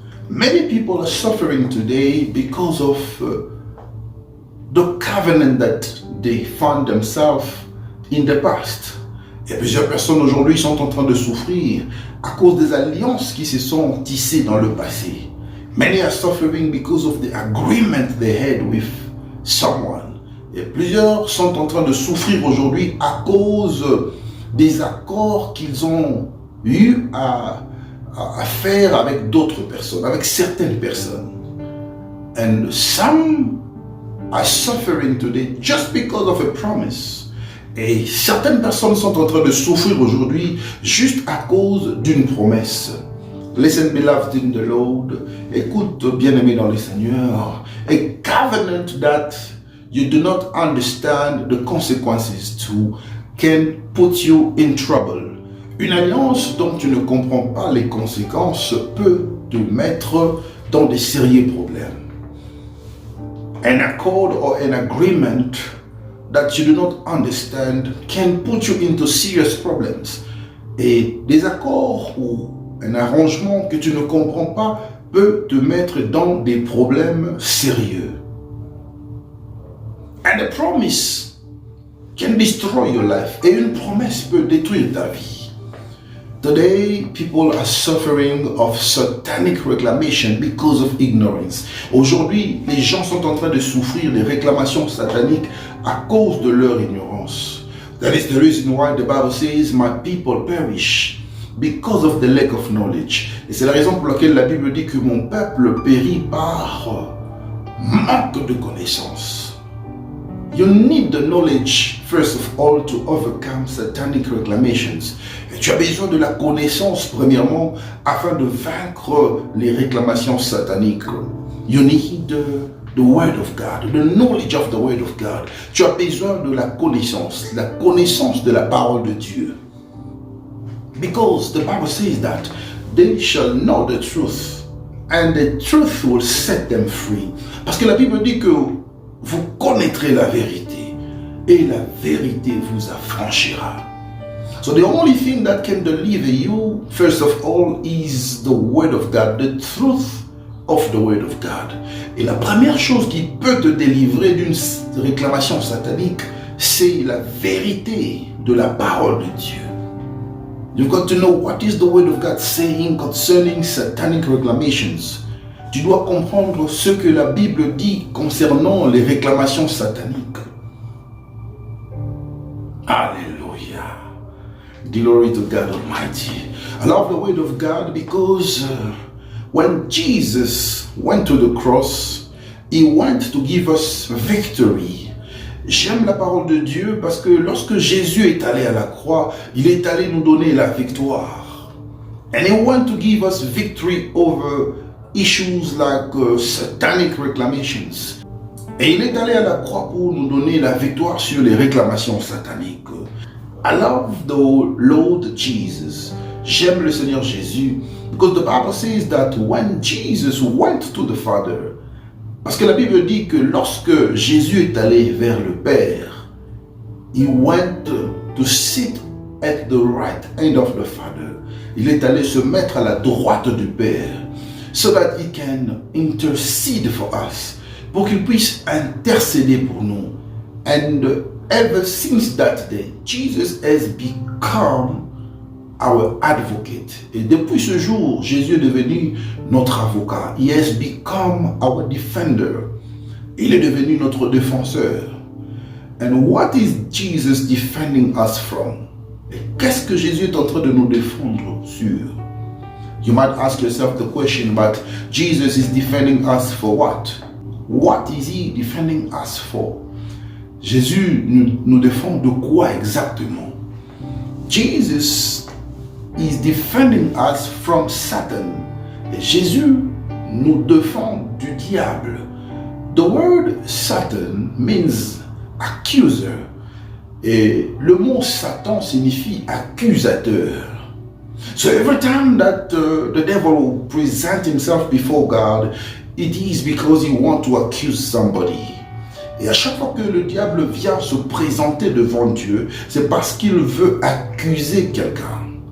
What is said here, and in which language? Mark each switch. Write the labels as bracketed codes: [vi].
[en] Many people are suffering today because of the covenant that they found themselves in the past. [fr] Et plusieurs personnes aujourd'hui sont en train de souffrir à cause des alliances qui se sont tissées dans le passé. [en] Many are suffering because of the agreement they had with someone. [fr] Et plusieurs sont en train de souffrir aujourd'hui à cause des accords qu'ils ont eu à faire avec d'autres personnes, avec certaines personnes. [en] And some are suffering today just because of a promise. [fr] Et certaines personnes sont en train de souffrir aujourd'hui juste à cause d'une promesse. [en] Listen, beloved in the Lord. [fr] Écoute, bien-aimé dans le Seigneur. [en] A covenant that you do not understand the consequences to can put you in trouble. [fr] Une alliance dont tu ne comprends pas les conséquences peut te mettre dans des sérieux problèmes. [en] An accord or an agreement that you do not understand can put you into serious problems. [fr] Et des accords ou un arrangement que tu ne comprends pas peut te mettre dans des problèmes sérieux. [en] And a promise can destroy your life. [fr] Et une promesse peut détruire ta vie. [en] Today, people are suffering of satanic reclamation because of ignorance. [fr] Aujourd'hui, les gens sont en train de souffrir des réclamations sataniques à cause de leur ignorance. [en] That is the reason why the Bible says, "My people perish because of the lack of knowledge." [fr] Et c'est la raison pour laquelle la Bible dit que mon peuple périt par manque de connaissances. [en] You need the knowledge, first of all, to overcome satanic reclamations. [fr] Et tu as besoin de la connaissance, premièrement, afin de vaincre les réclamations sataniques. [en] You need the word of God, the knowledge of the word of God. [fr] Tu as besoin de la connaissance de la parole de Dieu. [en] Because the Bible says that they shall know the truth, and the truth will set them free. [fr] Parce que la Bible dit que vous connaîtrez la vérité et la vérité vous affranchira. [en] So the only thing that can deliver you, first of all, is the Word of God, the truth of the Word of God. [fr] Et la première chose qui peut te délivrer d'une réclamation satanique, c'est la vérité de la parole de Dieu. [en] You've got to know what is the Word of God saying concerning satanic reclamations. [fr] Tu dois comprendre ce que la Bible dit concernant les réclamations sataniques. [en] Hallelujah. Glory to God Almighty. I love the Word of God because when Jesus went to the cross, He went to give us victory. [fr] J'aime la parole de Dieu parce que lorsque Jésus est allé à la croix, il est allé nous donner la victoire. [en] And He went to give us victory over issues like satanic reclamations. [fr] Et il est allé à la croix pour nous donner la victoire sur les réclamations sataniques. [en] I love the Lord Jesus. [fr] J'aime le Seigneur Jésus [en] because the Bible says that when Jesus went to the Father, [fr] parce que la Bible dit que lorsque Jésus est allé vers le Père, [en] He went to sit at the right hand of the Father. [fr] Il est allé se mettre à la droite du Père, [en] so that He can intercede for us, [fr] pour qu'il puisse intercéder pour nous. [en] And ever since that day, Jesus has become our advocate. [fr] Et depuis ce jour, Jésus est devenu notre avocat. [en] He has become our defender. [fr] Il est devenu notre défenseur. [en] And what is Jesus defending us from? [fr] Et qu'est-ce que Jésus est en train de nous défendre sur? [en] You might ask yourself the question, but Jesus is defending us for what? What is He defending us for? [fr] Jésus nous défend de quoi exactement? [en] Jesus is defending us from Satan. [fr] Et Jésus nous défend du diable. [en] The word Satan means accuser. [fr] Et le mot Satan signifie accusateur. [en] So every time that the devil presents himself before God, it is because he wants to accuse somebody. [fr] Et à chaque fois que le diable vient se présenter devant Dieu, c'est parce qu'il veut accuser quelqu'un.